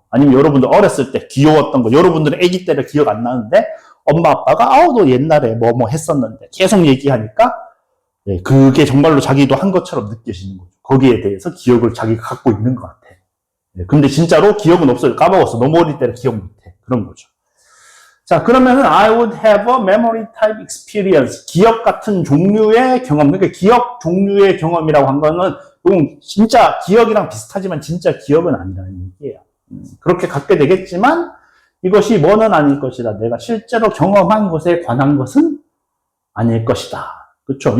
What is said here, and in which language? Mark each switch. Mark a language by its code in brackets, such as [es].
[ko] 아니면 여러분들 어렸을 때 귀여웠던 거, 여러분들은 아기 때를 기억 안 나는데 엄마 아빠가 너 옛날에 뭐 했었는데 계속 얘기하니까 그게 정말로 자기도 한 것처럼 느껴지는 거죠. 거기에 대해서 기억을 자기가 갖고 있는 것 같아. 근데 진짜로 기억은 없어요. 까먹었어. 너무 어릴 때는 기억 못해. 그런 거죠. 자, 그러면은 [en] I would have a memory type experience. [ko] 기억 같은 종류의 경험. 그러니까 기억 종류의 경험이라고 한 거는 진짜 기억이랑 비슷하지만 진짜 기억은 아니라는 얘기예요. 그렇게 갖게 되겠지만 이것이 뭐는 아닐 것이다. 내가 실제로 경험한 것에 관한 것은 아닐 것이다. 그렇죠?